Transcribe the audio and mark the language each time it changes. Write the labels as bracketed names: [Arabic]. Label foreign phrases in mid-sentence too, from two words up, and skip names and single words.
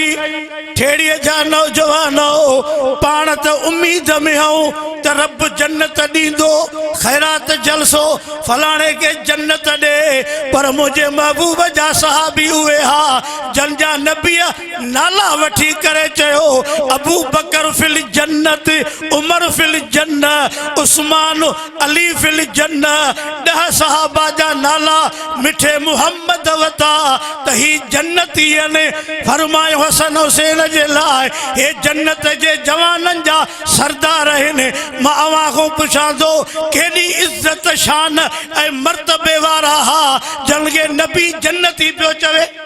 [Sindhi] ठेड़ीअ जा नौजवान पाण त उम्मीद में हूं त रब जन्नत ॾींदो, ख़ैरात जलसो फलाणे के जन्नत ॾे। पर मुंहिंजे महबूब जा सहाबी उहे हा जंहिंजा नबीअ नाला वठी करे चयो, [Arabic] أبو بكر في الجنة، عمر في الجنة، عثمان علي في الجنة. [Sindhi] 10 सहाबा जा नाला मिठे मुहम्मद वता त ही जन्नती आहिनि। फरमायो हसन हुसैन जे लाइ हे जन्नत जे जवाननि जा सरदार आहिनि। मां अवां खां पुछां थो केॾी इज़त शान ऐं मर्तबे वारा हा जंहिंखे नबी जन्नती पियो चवे।